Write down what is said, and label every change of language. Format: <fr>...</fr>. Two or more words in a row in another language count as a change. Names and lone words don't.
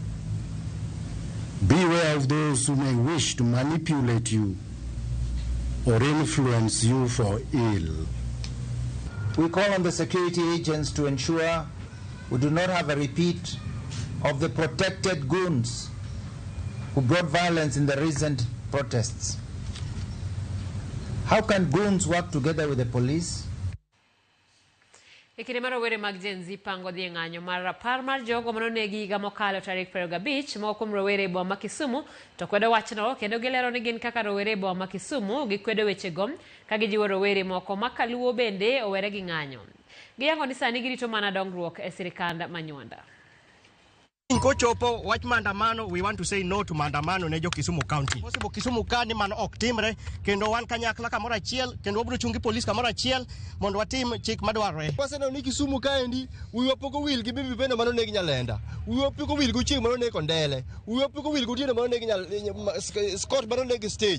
<en>Beware of those who may wish to manipulate you or influence you for ill. We call on the security agents to ensure we do not have a repeat of the protected goons who brought violence in the recent protests. How can goons work together with the police?</en> <luo>Ikine mar rowere mag Gen Z pango dhi ng'anyo mar rapar mar jogo manonegi higa mokalo tarik 25 ma kuom rowere boma ma Kisumu to kwedo wachno kendo gilero ni gin kaka rowere boma ma Kisumu gikwedo wechego ka gijiwo rowere moko makaluo bende owere gi ng'anyo. Giyango ni sani girito mana dongruok e sirikand Manyuanda. Kochopo wach mandamano,</luo> <en>we want to say no to mandamano</en> <luo>ne jo</luo> <en>Kisumu County.</en> <luo>Possible Kisumu County man ok timre kendo wan kanyakla kamoro achiel kendo wabiro chungi police kamoro achiel mondo watim chik madwarore. Waseno ni Kisumu kaendi wiwa poko wil gi bibi bende mano ne Nyalenda. Wiwa poko wil go chieng mano ne Kondele. Wiwa poko wil go tiene mano ne Scott mano ne stage.</luo>